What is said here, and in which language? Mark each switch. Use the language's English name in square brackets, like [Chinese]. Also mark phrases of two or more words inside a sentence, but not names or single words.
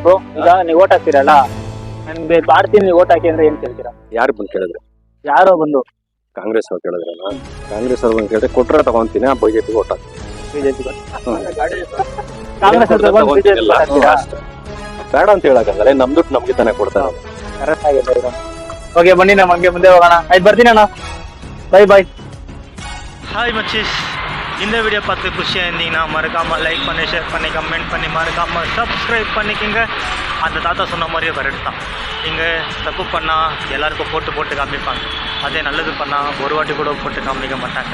[Kannada] ಬ್ರೋ, ಈಗ ನೀವು ಓಟ್ ಹಾಕ್ತೀರಲ್ಲ, ನನ್ಗೆ ಮಾಡ್ತೀನಿ ನೀವು ಓಟ್ ಹಾಕಿ ಅಂದ್ರೆ ಏನ್ ಕೇಳ್ತೀರಾ? ಯಾರು ಬಂದು ಕೇಳಿದ್ರೆ? ಯಾರೋ ಬಂದು ಕಾಂಗ್ರೆಸ್ ಅವ್ರು ಕೇಳಿದ್ರಲ್ಲ, ಕಾಂಗ್ರೆಸ್ ಅವ್ರು ಬಂದು ಕೇಳಿದ್ರೆ ಕೊಟ್ರೆ ತಗೊಂತೀನಿ, ಆ ಬಿಜೆಪಿ ಓಟ್ ಹಾಕ್ತೀನಿ. ಬಿಜೆಪಿ ಕಾಂಗ್ರೆಸ್ ಬೇಡ ಅಂತ ಹೇಳಕ್ಕಾಗಲ್ಲ, ನಮ್ ದುಡ್ಡು ನಮ್ಗೆ ತಾನೇ ಕೊಡ್ತಾರೆ. ಕರೆಕ್ಟ್ ಆಗಿದೆ. [Tamil] ஓகே பண்ணி நம்ம அங்கே [Kannada] ಮುಂದೆ ಹೋಗೋಣ. ಆಯ್ತು, ಬರ್ತೀನಿ ಅಣ್ಣ. [Tamil] பை பாய். ஹாய் மச்சீஸ், இந்த வீடியோ பார்த்து குஷியாக இருந்தீங்கன்னா மறக்காமல் லைக் பண்ணி, ஷேர் பண்ணி, கமெண்ட் பண்ணி, மறக்காமல் சப்ஸ்கிரைப் பண்ணிக்கோங்க. அந்த தாத்தா சொன்ன மாதிரியே கரெக்ட் தான். நீங்கள் தப்பு பண்ணால் எல்லாருக்கும் போட்டு காமிப்பாங்க. அதே நல்லது பண்ணால் ஒரு வாட்டி கூட போட்டு காமிக்க மாட்டாங்க.